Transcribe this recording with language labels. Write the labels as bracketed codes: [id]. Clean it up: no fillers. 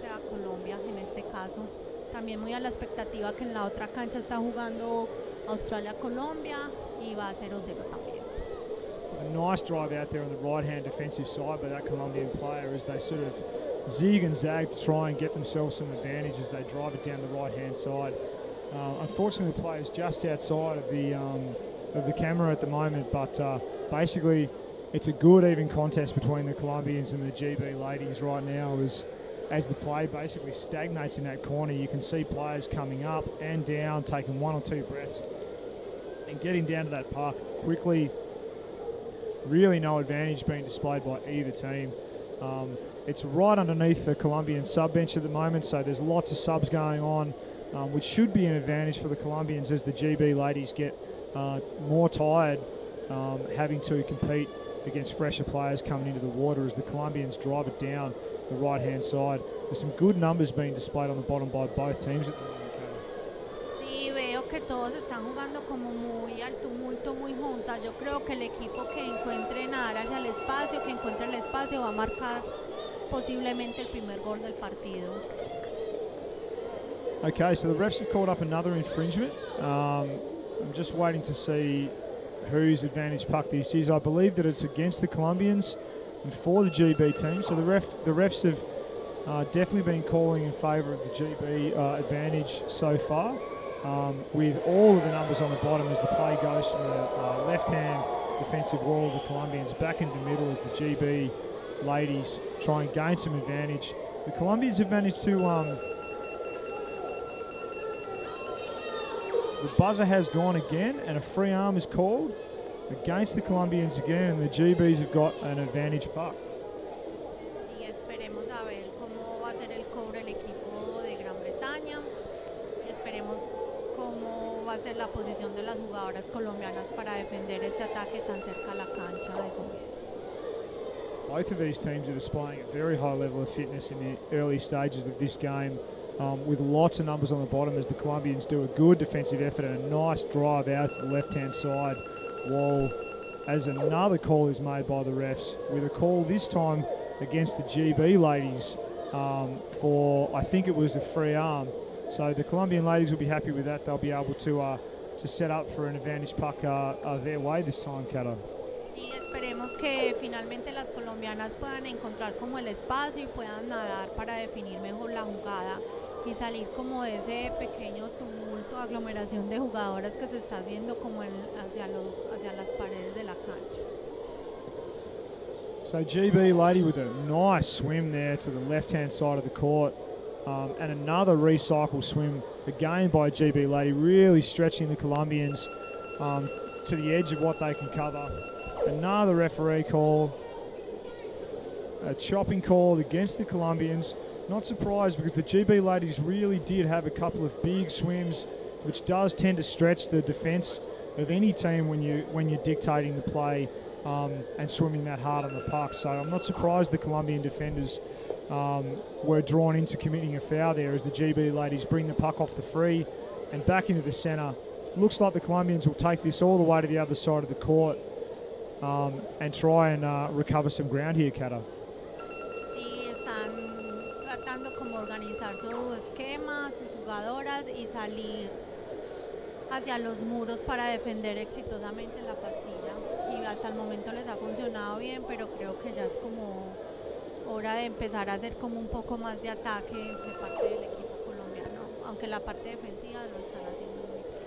[es] Colombia en este caso. También muy a la expectativa que en la otra cancha está jugando Australia-Colombia y va 0-0 también. [en] A nice drive out there on the right-hand defensive side by that Colombian player as they sort of zig and zag to try and get themselves some advantage as they drive it down the right-hand side. Unfortunately, the player's just outside of the camera at the moment, but basically it's a good even contest between the Colombians and the GB ladies right now as the play basically stagnates in that corner. You can see players coming up and down, taking one or two breaths and getting down to that puck quickly. Really no advantage being displayed by either team. It's right underneath the Colombian sub bench at the moment, so there's lots of subs going on, which should be an advantage for the Colombians as the GB ladies get more tired, having to compete against fresher players coming into the water as the Colombians drive it down the right-hand side. There's some good numbers being displayed on the bottom by both teams at the moment. [es] Sí, veo que todos están jugando como muy al tumulto, muy juntas. Yo creo que el equipo que encuentre nadar hacia el espacio, que encuentre el espacio, va a marcar posiblemente el primer gol del partido. [en] Okay, so the refs have called up another infringement. I'm just waiting to see whose advantage puck this is. I believe that it's against the Colombians and for the GB team. So the refs have definitely been calling in favour of the GB advantage so far, with all of the numbers on the bottom as the play goes from the left-hand defensive wall of the Colombians back into the middle as the GB ladies try and gain some advantage. The Colombians have managed to... the buzzer has gone again and a free arm is called against the Colombians again, and the GBs have got an advantage puck. [es] Sí, esperemos a ver cómo va a ser el cobro el equipo de Gran Bretaña. Esperemos cómo va a ser la posición de las jugadoras colombianas para defender este ataque tan cerca a la cancha de gol. [en] Both of these teams are displaying a very high level of fitness in the early stages of this game, with lots of numbers on the bottom as the Colombians do a good defensive effort and a nice drive out to the left-hand side wall as another call is made by the refs, with a call this time against the GB ladies for, I think it was a free arm. So the Colombian ladies will be happy with that. They'll be able to set up for an advantage puck their way this time, Cato. [es] Sí, esperemos que finalmente las colombianas puedan encontrar como el espacio y puedan nadar para definir mejor la jugada y salir como de ese pequeño tumulto, aglomeración de jugadoras que se está haciendo como hacia las paredes de la cancha. [en] So GB lady with a nice swim there to the left-hand side of the court, and another recycle swim again by GB lady, really stretching the Colombians to the edge of what they can cover. Another referee call, a chopping call against the Colombians. Not surprised because the GB ladies really did have a couple of big swims, which does tend to stretch the defence of any team when you're dictating the play and swimming that hard on the puck. So I'm not surprised the Colombian defenders were drawn into committing a foul there as the GB ladies bring the puck off the free and back into the centre. Looks like the Colombians will take this all the way to the other side of the court and try and recover some ground here, Kata. [es] Sí, están tratando como organizar su esquema, sus jugadoras y salir hacia los muros para defender exitosamente la pastilla. Y hasta el momento les ha funcionado bien, pero creo que ya es como hora de empezar a hacer como un poco más de ataque de parte del equipo colombiano, aunque la parte defensiva lo están haciendo muy bien.